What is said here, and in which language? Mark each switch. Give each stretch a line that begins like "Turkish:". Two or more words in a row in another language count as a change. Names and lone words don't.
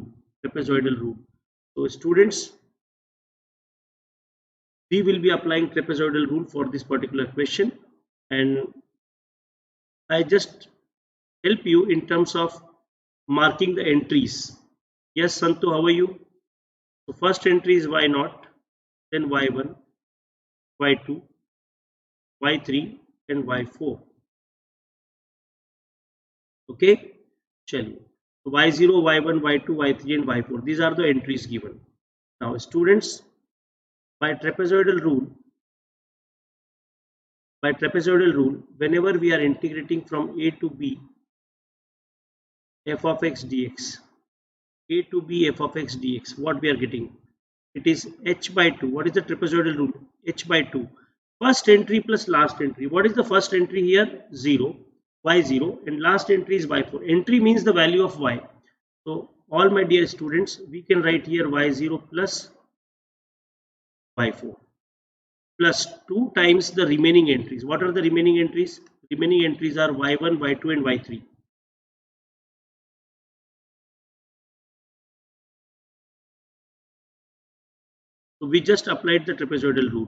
English: So students, we will be applying trapezoidal rule for this particular question, and I just help you in terms of marking the entries. Yes, Santu, how are you? So first entry is y0, then y1, y2, y3 and y4. Okay, chaliye. So y0, y1, y2, y3 and y4. These are the entries given. Now students, by trapezoidal rule, whenever we are integrating from a to b f of x dx, what we are getting? It is h by 2. What is the trapezoidal rule? H by 2. First entry plus last entry. What is the first entry here? 0, y0, and last entry is y4. Entry means the value of y. So all my dear students, we can write here y0 plus y4 plus 2 times the remaining entries. What are the remaining entries? Remaining entries are y1, y2 and y3. So we just applied the trapezoidal rule.